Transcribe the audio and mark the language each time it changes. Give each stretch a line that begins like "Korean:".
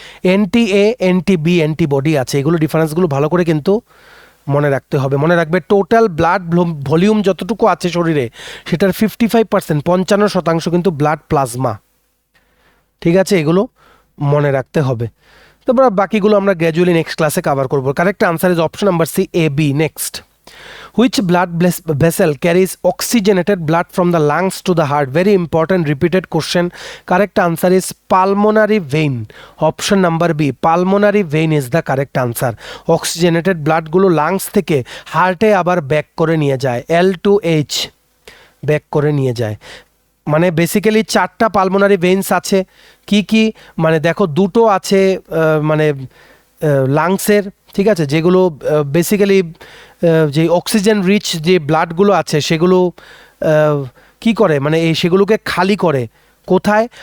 Bangla: Anti A anti B antibody আছে। এগুলো ডিফারেন্সগুলো ভালো করে কিন্তু মনে রাখতে হবে। মনে রাখবে টোটাল ব্লাড ভলিউম যতটুকু আছে শরীরে, সেটার 55%, 55% কিন্তু ব্লাড প্লাজমা। ঠিক আছে, এগুলো মনে রাখতে হবে। তারপর বাকিগুলো আমরা গ্র্যাজুয়ালি নেক্সট ক্লাসে কভার করবো।
English: Correct answer is option number C, A B. Next, which blood vessel carries oxygenated blood from the lungs to the heart? Very important repeated question. Correct answer is pulmonary vein. Option number B, pulmonary vein is the correct answer.
Bangla: Oxygenated blood গুলো lungs থেকে হার্টে আবার back করে নিয়ে যায়, L2H back করে নিয়ে যায়। মানে বেসিক্যালি 4টা পালমোনারি ভেইনস আছে। কি কি? মানে দেখো, দুটো আছে মানে লাংসের, ঠিক আছে, যেগুলো বেসিক্যালি যে অক্সিজেন রিচ যে ব্লাডগুলো আছে সেগুলো কি করে, মানে সেগুলোকে খালি করে কোথায়?